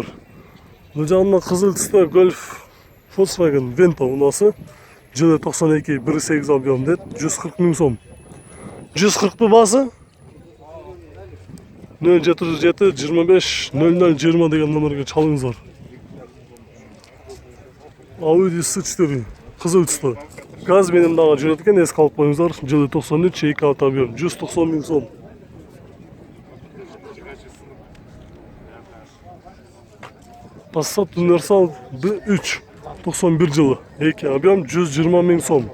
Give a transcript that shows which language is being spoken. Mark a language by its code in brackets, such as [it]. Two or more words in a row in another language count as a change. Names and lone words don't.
[ky] Бул жагында кызыл түстө Golf Volkswagen Vento унасы жылы 92 1.8 объем дейт 140 000 сом. 140 басы 0707 25 00 20 деген номерге чалыңыздар. [kk] Audi S4 қызыл түсті. [ky] Газ менен дагы жүрөт экен, эске алып коюңуздар. Жылы 93 2 объем 190 000 сом. Passat Universal B3 91 жылы 2 объем 120 000 сом.